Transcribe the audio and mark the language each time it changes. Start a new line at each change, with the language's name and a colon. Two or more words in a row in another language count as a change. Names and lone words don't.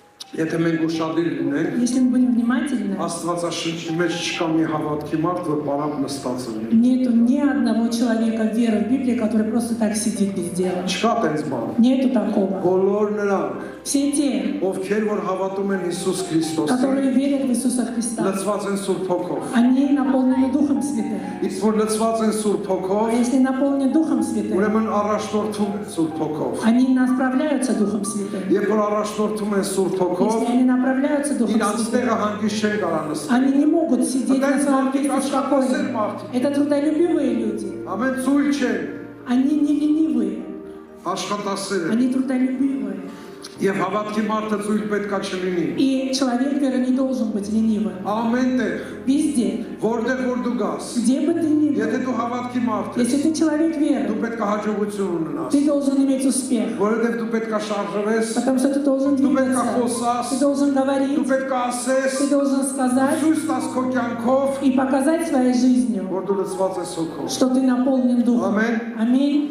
Armenian: Եթե մենք ուշադիր լինենք,
Russian: Если мы будем внимательны,
Armenian: Աստվածաշնչի մեջ չկա մի հավատքի մարդ, որ պարապ նստած լինի։
Russian: нету ни одного человека веры в Библии, который просто так сидит без дела.
Armenian: Չկա տենց բան։
Russian: Нету такого.
Armenian: Բոլոր նրանք,
Russian: Все те,
Armenian: ովքեր որ հավատում են Հիսուս Քրիստոսին,
Russian: которые верят в Иисуса Христа,
Armenian: լցված են Սուրբ Հոգով։
Russian: они наполнены Духом Святым.
Armenian: Իսկ որ лցված են Սուրբ
Russian: А
Armenian: Հոգով,
Russian: если наполнены Духом Святым,
Armenian: ուրեմն առաջնորդում են Սուրբ Հոգով։
Russian: они направляются Духом Святым.
Armenian: Երբ որ առաջնորդում են Սուրբ Հոգով,
Russian: Если они направляются Духом
Armenian: իրանց
Russian: Святым,
Armenian: տեղը հանգիստ չեն կարող նստել։
Russian: они не могут сидеть на своем месте
Armenian: Մարդիկ
Russian: спокойно.
Armenian: մարդիկ,
Russian: Это трудолюбивые люди.
Armenian: ամեն ծույլ չեն,
Russian: Они не ленивые,
Armenian: աշխատասեր են։
Russian: они трудолюбивые.
Armenian: Եվ հավատքի մարդը ծույլ պետքա չլինի։
Russian: И человек веры не должен быть ленивым.
Armenian: Ամեն տեղ,
Russian: Везде,
Armenian: որտեղ որ դու գաս,
Russian: где бы ты ни был,
Armenian: եթե դու հավատքի մարդ ես,
Russian: если ты человек веры,
Armenian: դու պետքա հաջողություն ունենաս,
Russian: ты должен иметь успех,
Armenian: որովհետև դու պետքա շարժվես,
Russian: потому что ты должен
Armenian: դու պետքա
Russian: двигаться,
Armenian: խոսաս,
Russian: ты должен
Armenian: դու
Russian: говорить,
Armenian: պետքա ասես,
Russian: ты должен сказать
Armenian: ցույց տաս քո կյանքով,
Russian: и показать своей жизнью,
Armenian: որ դու լցված ես հոգով։
Russian: что ты наполнен Духом.
Armenian: Ամեն։
Russian: Аминь.